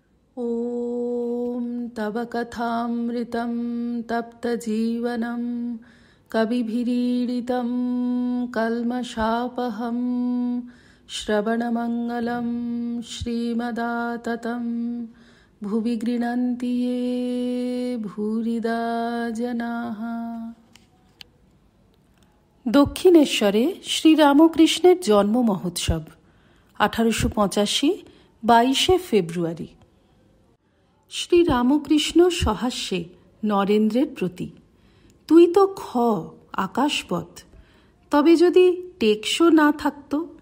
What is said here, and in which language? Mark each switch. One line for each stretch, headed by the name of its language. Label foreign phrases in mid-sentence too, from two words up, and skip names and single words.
Sanskrit: ॐ तव कथामृतं तप्तजीवनं कविभिरीडितं कल्मषापहं श्रवणमङ्गलं श्रीमदाततं भुवि गृह्णन्ति ये भूरिदा जनाः।
Bangla: দক্ষিণেশ্বরে শ্রীরামকৃষ্ণের জন্ম মহোৎসব 1885 22শে ফেব্রুয়ারি। শ্রীরামকৃষ্ণ সহাস্যে নরেন্দ্রের প্রতি, তুই তো খ আকাশপথ, তবে যদি টেকসো না থাকত।